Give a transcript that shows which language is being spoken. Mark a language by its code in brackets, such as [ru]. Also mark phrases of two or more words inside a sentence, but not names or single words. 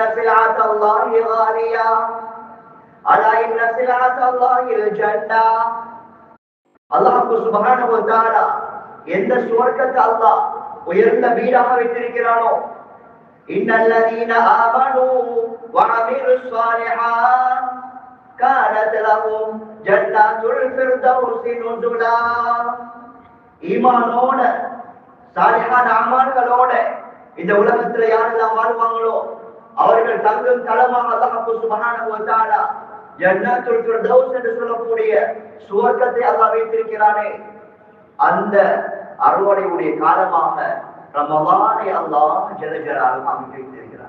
[ar] سلعة الله غالية ألا إن سلعة الله الجنة, الله سبحانه وتعالى [ta] எந்த சுவர்க்கத்தை அல்லாஹ் உயர்ந்த வீடாக வைத்திருக்கிறானோ, [ar] إن الذين آمنوا وعملوا الصالحات كانت لهم جنات الفردوس نزلا. [ta] ஈமானோட சாலிஹான அமல்களோட இந்த உலகத்துல யாரெல்லாம் வாழ்வாங்களோ அவர்கள் தங்கும் தலமாக [ar] الله سبحانه وتعالى جنة الفردوس [ta] என்று சொல்லக்கூடிய சுவர்க்கத்தை அல்லாஹ் வைத்திருக்கிறானே, அந்த அறுவடையுடைய காலமாக ரமலானை [ar] الله جل جلاله [ta] அமைத்து வைத்திருக்கிறார்.